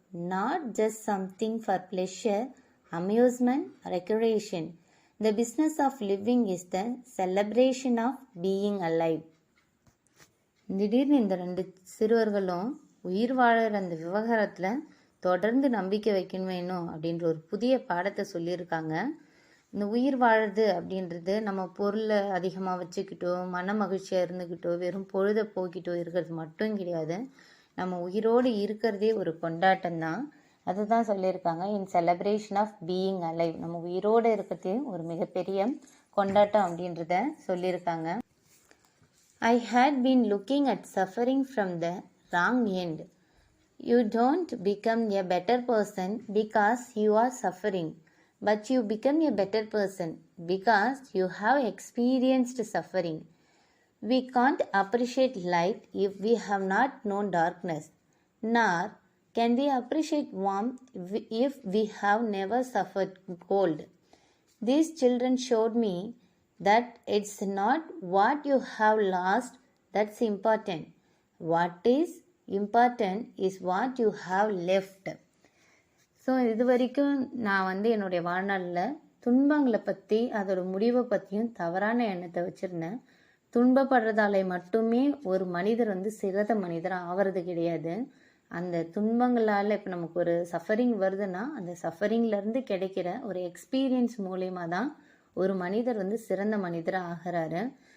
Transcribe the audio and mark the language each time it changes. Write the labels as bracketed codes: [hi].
[en] not just something for pleasure, amusement, recreation. The business of living is the celebration of being alive. [ta] திடீர்னு இந்த 2 சிறுவர்களும் உயிர் வாழற அந்த விவகாரத்தில் தொடர்ந்து நம்பிக்கை வைக்கணும் வேணும் அப்படின்ற ஒரு புதிய பாடத்தை சொல்லியிருக்காங்க. இந்த உயிர் வாழுறது அப்படின்றது நம்ம பொருளை அதிகமாக வச்சுக்கிட்டோ, மன மகிழ்ச்சியாக இருந்துக்கிட்டோ, வெறும் பொழுதை போக்கிட்டோ இருக்கிறது மட்டும் கிடையாது. நம்ம உயிரோடு இருக்கிறதே ஒரு கொண்டாட்டம் தான். அதுதான் சொல்லியிருக்காங்க, [en] In celebration of being alive. [ta] நம்ம உயிரோடு இருக்கிறதே ஒரு மிகப்பெரிய கொண்டாட்டம் அப்படின்றத சொல்லியிருக்காங்க. [en] I had been looking at suffering from the wrong end. You don't become a better person because you are suffering, but you become a better person because you have experienced suffering. We can't appreciate light if we have not known darkness, nor can we appreciate warmth if we have never suffered cold. These children showed me that it's not what you have lost that's important. What is important is what you have left. [ta] So இது வரைக்கும் நான் என்னுடைய வாழ்நாளில் துன்பங்களை பற்றி அதோட முடிவை பற்றியும் தவறான எண்ணத்தை வச்சுருந்தேன். துன்பப்படுறதாலே மட்டுமே ஒரு மனிதர் சிறந்த மனிதராக ஆகிறது கிடையாது. அந்த துன்பங்களால் இப்போ நமக்கு ஒரு சஃபரிங் வருதுன்னா அந்த சஃபரிங்லேருந்து கிடைக்கிற ஒரு எக்ஸ்பீரியன்ஸ் மூலயமா தான் ஒரு மனிதர் சிறந்த மனிதராக ஆகிறாரு.